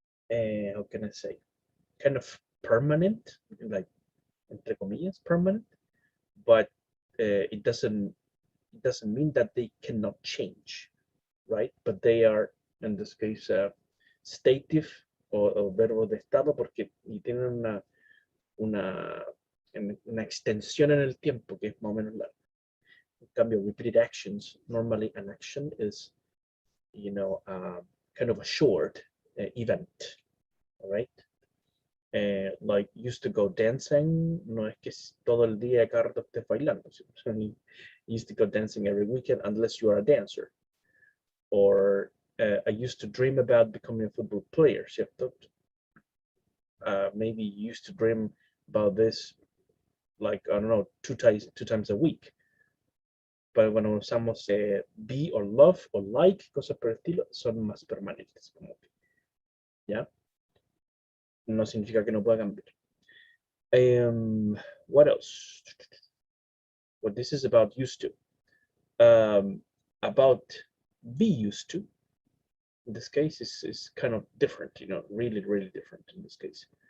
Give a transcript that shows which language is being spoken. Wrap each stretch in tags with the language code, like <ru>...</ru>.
<en>how can I say, kind of permanent, like,</en> <es>entre comillas,</es> <en>permanent, but it doesn't mean that they cannot change, right? But they are, in this case, stative</en> <es>o verbos de estado porque y tienen una, una extensión en el tiempo que es más o menos larga. En cambio,</es> <en>repeated actions, normally an action is, you know, kind of a short event, all right? Like used to go dancing,</en> <es>no es que todo el día cada rato estés bailando.</es> <en>Used to go dancing every weekend unless you are a dancer. Or I used to dream about becoming a football player,</en> <es>¿cierto?</es> <en>Maybe you used to dream about this, like, I don't know, two times a week.</en> <es>Pero cuando usamos</es> <en>be or love or like,</en> <es>cosas por el estilo, son más permanentes. Como que, ¿ya? No significa que no pueda cambiar.</es> <en>What else? Well, this is about used to. About be used to. In this case, is kind of different, you know, really, really different in this case.</en>